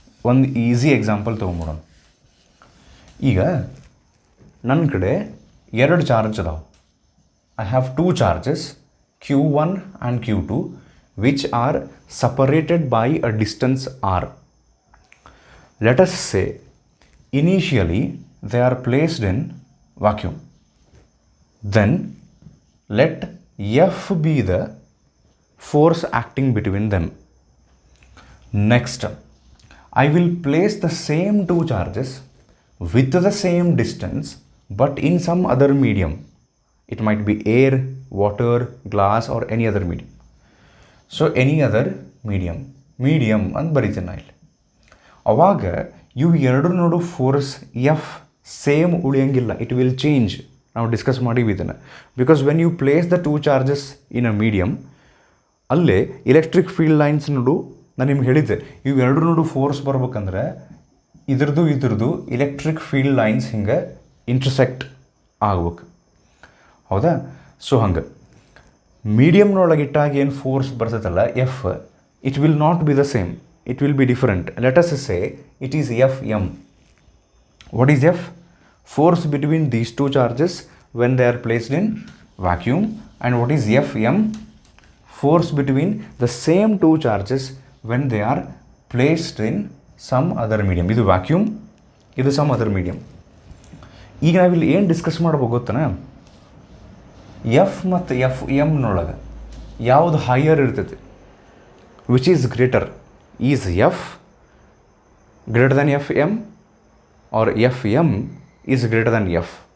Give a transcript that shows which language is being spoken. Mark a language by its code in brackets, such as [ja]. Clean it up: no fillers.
[kn] ಒಂದು easy example ತೊಗೊಂಬಿಡೋಣ. ಈಗ ನನ್ನ ಕಡೆ 2 ಚಾರ್ಜ್ ಅದಾವೆ. [en] I have 2 charges Q1 and Q2 which are separated by a distance r. Let us say initially they are placed in vacuum. Then let F be the force acting between them. Next, I will place the same 2 charges with the same distance but in some other medium. It might be air, water, glass or any other medium. So any other medium [kn] ಅಂತ ಬರೀತೀನಿ ನಾನು ಇಲ್ಲಿ. ಅವಾಗ ಇವು ಎರಡು ನೋಡು force F same ಉಳಿಯಂಗಿಲ್ಲ, [en] It will change. [kn] ನಾವು ಡಿಸ್ಕಸ್ ಮಾಡೀವಿ ಇದನ್ನು. [en] because when you place the two charges in a medium, [kn] ಅಲ್ಲೇ ಇಲೆಕ್ಟ್ರಿಕ್ ಫೀಲ್ಡ್ ಲೈನ್ಸ್ ನೋಡು, ನಾನು ನಿಮ್ಗೆ ಹೇಳಿದ್ದೆ ಇವು ಎರಡು ನೋಡು ಫೋರ್ಸ್ ಬರ್ಬೇಕಂದ್ರೆ ಇದ್ರದ್ದು ಇಲೆಕ್ಟ್ರಿಕ್ ಫೀಲ್ಡ್ ಲೈನ್ಸ್ ಹಿಂಗೆ ಇಂಟರ್ಸೆಕ್ಟ್ ಆಗ್ಬೇಕು, ಹೌದಾ? ಸೊ ಹಂಗೆ ಮೀಡಿಯಮ್ನೊಳಗೆ ಇಟ್ಟಾಗ ಏನು force ಬರ್ತೈತಲ್ಲ F, [en] It will not be the same, it will be different. Let us say it is F M. What is F? Force between these two charges when they are placed in vacuum. And what is Fm? Force between the same two charges when they are placed in some other medium. ಇದು vacuum, ಇದು some other medium. [kn] ಈಗ ನಾವಿಲ್ಲಿ ಏನು discuss ಮಾಡ್ಬೇಕು ಗೊತ್ತನ, F ಮತ್ತು F ಎಮ್ನೊಳಗೆ ಯಾವುದು higher ಇರ್ತೈತಿ, [en] Which is greater? Is F greater than F M or F M is greater than F?